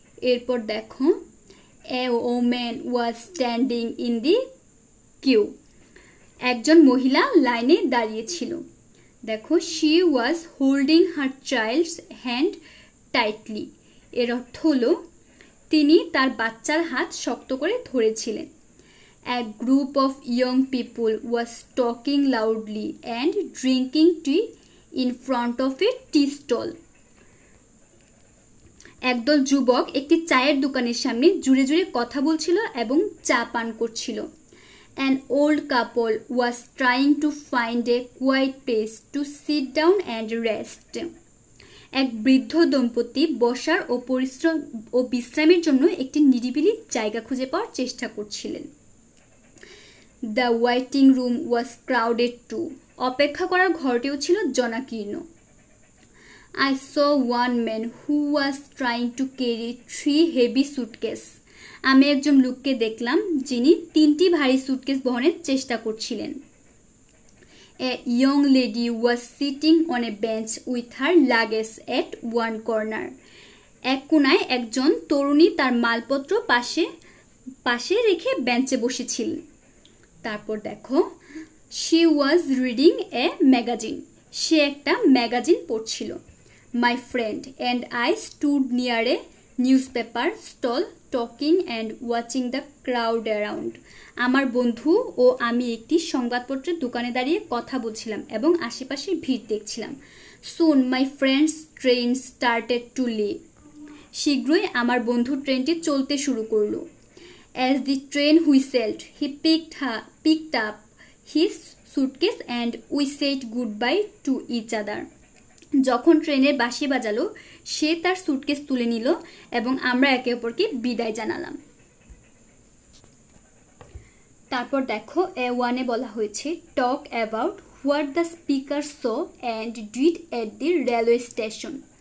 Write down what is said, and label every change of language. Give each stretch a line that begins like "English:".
Bangla: এরপর দেখো
English: a woman was standing in the queue,
Bangla: একজন মহিলা লাইনে দাঁড়িয়েছিল। দেখো
English: she was holding her child's hand tightly,
Bangla: এর অর্থ হলো তিনি তার বাচ্চার হাত শক্ত করে ধরেছিলেন।
English: A group of young people was talking loudly and drinking tea in front of a tea stall.
Bangla: একদল যুবক একটি চায়ের দোকানের সামনে জুড়ে জুড়ে কথা বলছিল এবং চা পান করছিল।
English: An old couple was trying to find a quiet place to sit down and rest.
Bangla: এক বৃদ্ধ দম্পতি বসার ও বিশ্রামের জন্য একটি নিরিবিলি জায়গা খুঁজে পাওয়ার চেষ্টা করছিলেন।
English: the waiting room was crowded too,
Bangla: অপেক্ষা করার ঘরটিও ছিল জনাকীর্ণ।
English: I saw one man who was trying to carry 3 heavy suitcase,
Bangla: আমি একজন লোককে দেখলাম যিনি 3টি ভারী সুটকেস বহনের চেষ্টা করছিলেন।
English: A young lady was sitting on a bench with her luggage at one corner.
Bangla: এক কোণায় একজন তরুণী তার মালপত্র পাশে রেখে বেঞ্চে বসেছিলেন। তারপর দেখো
English: she was reading a magazine,
Bangla: সে একটা ম্যাগাজিন পড়ছিল।
English: My friend and I stood near a newspaper stall talking and watching the crowd around.
Bangla: আমার বন্ধু ও আমি একটি সংবাদপত্রের দোকানে দাঁড়িয়ে কথা বলছিলাম এবং আশেপাশের ভিড় দেখছিলাম।
English: Soon my friend's train started to leave.
Bangla: শীঘ্রই আমার বন্ধুর ট্রেনটি চলতে শুরু করলো।
English: As the train whistled, he picked up his suitcase and we said goodbye to each other.
Bangla: যখন ট্রেনের বাঁশি বাজালো সে তার সুটকেস তুলে নিল এবং আমরা একে অপরকে বিদায় জানালাম। তারপর দেখো A1-এ বলা হয়েছে
English: Talk about what the speaker saw and did at the railway station.